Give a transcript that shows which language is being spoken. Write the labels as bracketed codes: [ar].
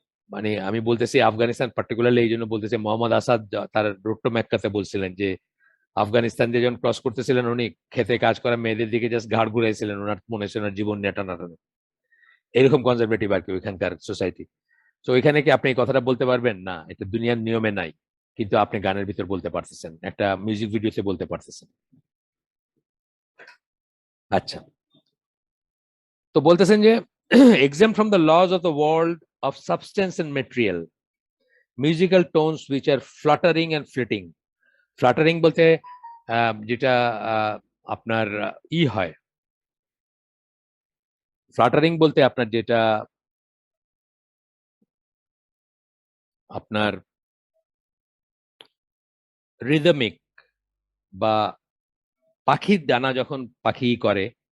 [bn] মানে আমি বলতেছি আফগানিস্তান পার্টিকুলারলি এই জন্য বলতেছি, মোহাম্মদ আসাদ তার রোড টু মেক্কাতে বলছিলেন যে আফগানিস্তান দিয়ে যখন ক্রস করতেছিলেন উনি খেতে কাজ করা মেয়েদের দিকে জাস্ট ঘাড় ঘুরাইছিলেন, ওনার মনে হচ্ছে ওনার জীবন নিয়ে টানাটানি। এরকম কনজারভেটিভ আর কি ওইখানকার সোসাইটি। তো এখানে কি আপনি এই কথাটা বলতে পারবেন? না, এটা দুনিয়ার নিয়মে নাই, কিন্তু আপনি গানের ভিতর বলতে পারতেছেন, একটা মিউজিক ভিডিওতে বলতে পারতেছেন। আচ্ছা, তো বলতেছেন যে [en] exempt from the laws of the world of substance and material, musical tones which are fluttering and fleeting. [bn] Flattering বলতে যেটা আপনার হয়, ফ্লাটারিং বলতে আপনার যেটা আপনার রিদমিক, বা পাখির ডানা যখন পাখি করে,